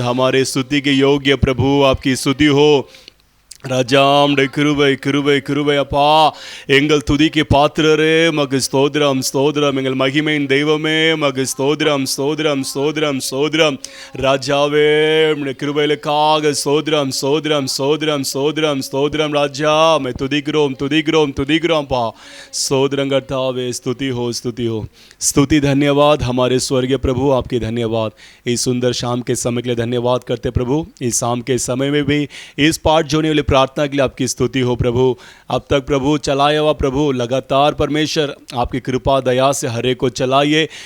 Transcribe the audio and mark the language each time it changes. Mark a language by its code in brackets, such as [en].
[hi] हमारे स्तुति के योग्य प्रभु आपकी स्तुति हो राजा। [ta] கிருபை கிருபை கிருபை அப்பா, எங்கள் துதிக்கு பாத்திரரே மகு ஸ்தோத்திரம் ஸ்தோத்திரம். எங்கள் மகிமையின் தெய்வமே மகு ஸ்தோத்திரம் ஸ்தோத்திரம் ஸ்தோத்திரம் ஸ்தோத்திரம். ராஜாவே கிருபைகளுக்காக ஸ்தோத்திரம் ஸ்தோத்திரம் ஸ்தோத்திரம் ஸ்தோத்திரம் ஸ்தோத்திரம். ராஜா மே துதிக்கிறோம் துதிக்கிறோம் துதிக்கிறோம் [hi] पा स्तोत्रम करतावे। स्तुति हो स्तुति। धन्यवाद हमारे स्वर्गीय प्रभु, आपके धन्यवाद इस सुंदर शाम के समय के लिए धन्यवाद करते प्रभु। इस शाम के समय में भी इस पाठ जोड़ने वाले प्रार्थना के लिए आपकी स्तुति हो प्रभु। अब तक प्रभु चलाया हुआ प्रभु लगातार परमेश्वर आपकी कृपा दया से हर एक को चलाइए।